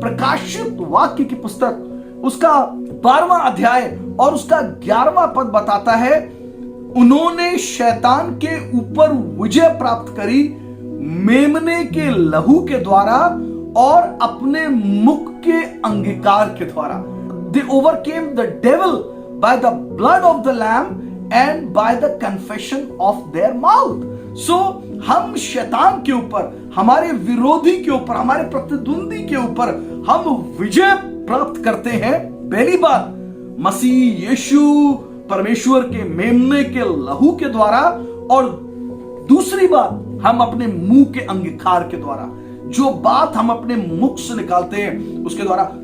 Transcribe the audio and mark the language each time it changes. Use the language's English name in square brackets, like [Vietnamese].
[Hindi] प्रकाशित वाक्य की पुस्तक उसका 12वां अध्याय और उसका 11वां पद बताता है, उन्होंने शैतान के ऊपर विजय प्राप्त करी मेमने के लहू के द्वारा और अपने मुख के अंगीकार के द्वारा। [English] They overcame the devil by the blood of the lamb and by the confession of their mouth. [Hindi] So हम शैतान के ऊपर, हमारे विरोधी के ऊपर, हमारे प्रतिद्वंदी के ऊपर हम विजय प्राप्त करते हैं। पहली बात, मसीह यीशु परमेश्वर के मेमने के लहू के द्वारा, और दूसरी बात हम अपने मुंह के अंगीकार के द्वारा, जो बात हम अपने मुख से निकालते हैं उसके द्वारा।